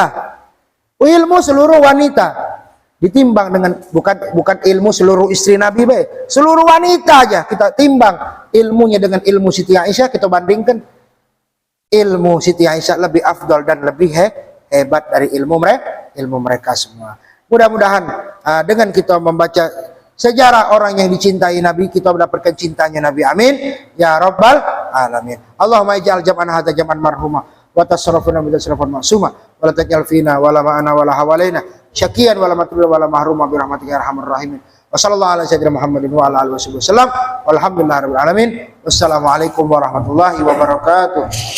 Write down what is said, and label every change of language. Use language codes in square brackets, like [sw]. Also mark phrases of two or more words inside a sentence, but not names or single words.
[id] Ilmu seluruh wanita ditimbang dengan bukan ilmu seluruh istri Nabi, seluruh wanita aja kita timbang ilmunya dengan ilmu Siti Aisyah, kita bandingkan, ilmu Siti Aisyah lebih afdal dan lebih hebat dari ilmu mereka semua. Mudah-mudahan dengan kita membaca sejarah orang yang dicintai Nabi, kita mendapatkan cintanya Nabi. [ar] آمين يا رب العالمين اللهم اجعل جمعا هذا جمعا مرحوما وتصرفنا بتصرفا معصوما ولا تجعل فينا ولا معنا ولا حولنا شقيا ولا مطرودا ولا محروما برحمتك يا أرحم الراحمين. وصلى الله على سيدنا محمد وعلى آله وسلم. والحمد لله رب العالمين والسلام عليكم ورحمة الله وبركاته.